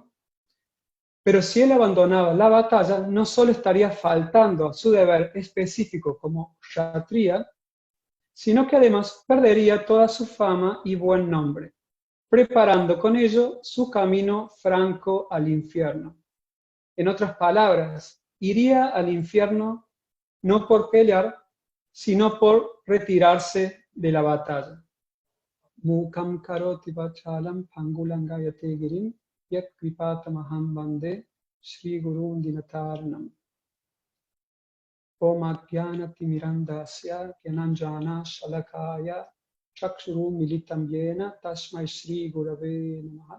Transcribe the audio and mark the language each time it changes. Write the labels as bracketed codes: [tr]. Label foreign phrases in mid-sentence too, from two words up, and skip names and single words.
[es] Pero si él abandonaba la batalla, no solo estaría faltando a su deber específico como kshatriya, sino que además perdería toda su fama y buen nombre, preparando con ello su camino franco al infierno. En otras palabras, iría al infierno no por pelear, sino por retirarse de la batalla. [sa] मूकं करोति वाचालं पङ्गुं लङ्घयते गिरिम् यत्कृपा तमहं वन्दे श्री गुरुं दीनतारणम्. ॐ अज्ञानतिमिरान्धस्य ज्ञानाञ्जनशलाकया चक्षुरुन्मीलितं येन तस्मै श्री गुरवे नमः.